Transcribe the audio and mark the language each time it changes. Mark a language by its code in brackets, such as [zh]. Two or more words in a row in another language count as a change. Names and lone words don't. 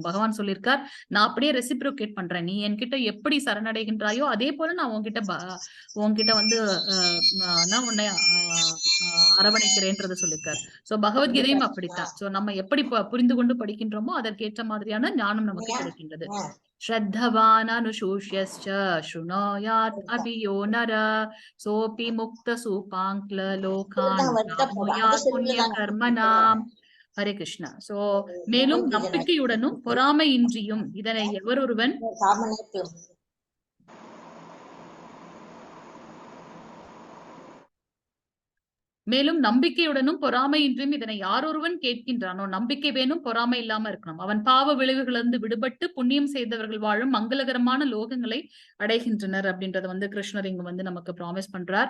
[ta] பகவான் சொல்லியிருக்கார், நான் அப்படியே ரெசிப்ரோகேட் பண்றேன், நீ என்கிட்ட எப்படி சரணடைகின்றாயோ அதே போல நான் உன்கிட்ட வந்து நான் உன்னை அரவணைக்கிறேன்றத சொல்லியிருக்கார். சோ பகவத்கீதையும் அப்படித்தான். சோ நம்ம எப்படி புரிந்து கொண்டு படிக்கின்றோமோ அதற்கேற்ற மாதிரியான ஞானம் நமக்கு கிடைக்கின்றது. [sa] श्रद्धवान् अनुशूष्यश्च शृणोयात् अपि यो नर सोऽपि मुक्तसूपाङ्क्लोकान् प्राप्नुयात् पुण्यकर्मणाम्. [ta] ஹரே கிருஷ்ணா. சோ மேலும் நம்பிக்கையுடனும் பொறாமையின்றியும் இதனை எவரொருவன் மேலும் நம்பிக்கையுடனும் பொறாமையின்றியும் இதனை யாரொருவன் கேட்கின்றானோ, நம்பிக்கை வேணும், பொறாமை இல்லாம இருக்கணும், அவன் பாவ விளைவுகளிலிருந்து விடுபட்டு புண்ணியம் செய்தவர்கள் வாழும் மங்களகரமான லோகங்களை அடைகின்றனர் அப்படின்றத வந்து கிருஷ்ணர் இங்க வந்து நமக்கு ப்ராமிஸ் பண்றார்.